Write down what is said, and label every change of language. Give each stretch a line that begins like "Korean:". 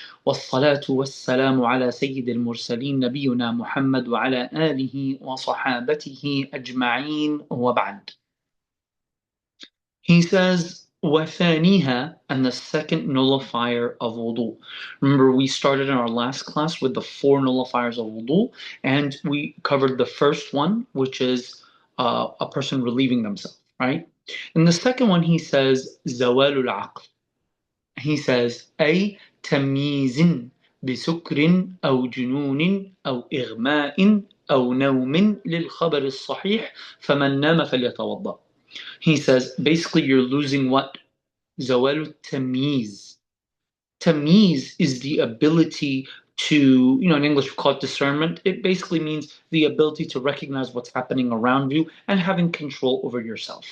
Arabic: والصلاة والسلام على سيد المرسلين نبينا محمد وعلى آله وصحابته أجمعين وبعد.
English: He says,
Arabic: وَثَانِيهَا,
English: and the second nullifier of wudu. Remember, we started in our last class with the four nullifiers of wudu, and we covered the first one, which is a person relieving themselves, right? In the second one, he says,
Arabic: زَوَالُ الْعَقْلِ.
English: He says,
Arabic: أي تمييز بسكر أو جنون أو إغماء أو نوم للخبر الصحيح فمن نام فليتوضأ.
English: He says, basically, you're losing what? Zawalu tamiz. Tamiz is the ability to, in English we call it discernment. It basically means the ability to recognize what's happening around you and having control over yourself.